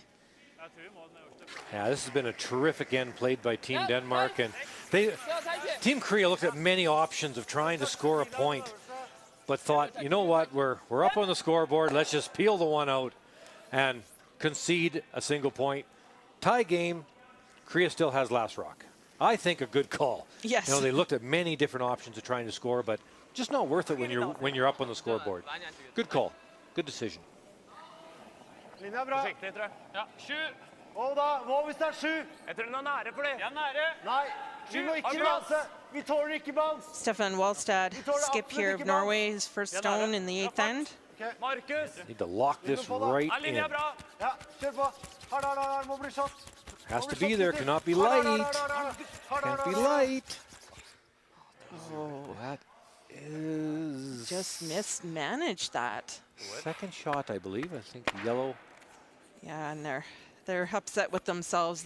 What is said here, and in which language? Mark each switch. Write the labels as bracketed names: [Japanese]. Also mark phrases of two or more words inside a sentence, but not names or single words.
[English] Yeah, this has been a terrific end played by Team Denmark, and Team Korea looked at many options of trying to score a point, but thought, you know what, we're up on the scoreboard, let's just peel the one out and concede a single point. Tie game, Korea still has last rock. I think a good call. Yes. You know, they looked at many different options of trying to score, but just not worth it when you're up on the scoreboard. Good call. Good decision. [Norwegian] Linja bra. Forsiktig, tror jeg. Ja, 7. Og da, hva hvis det er 7? Jeg tror den er nære for det. Ja, nære. Nei, vi må ikke banse. Vi tåler ikke bans. [English] Stefan Walstad, skip here of Norway, his first stone in the 8th end. Markus. Need to lock this right in. [Norwegian] Ja, kjør på. Har, må bli shot. [English] Has to be there, cannot be light. Can't be light. Oh, that is... Just mismanaged that. Second shot, I believe. I think yellow. Yeah, and they're upset with themselves.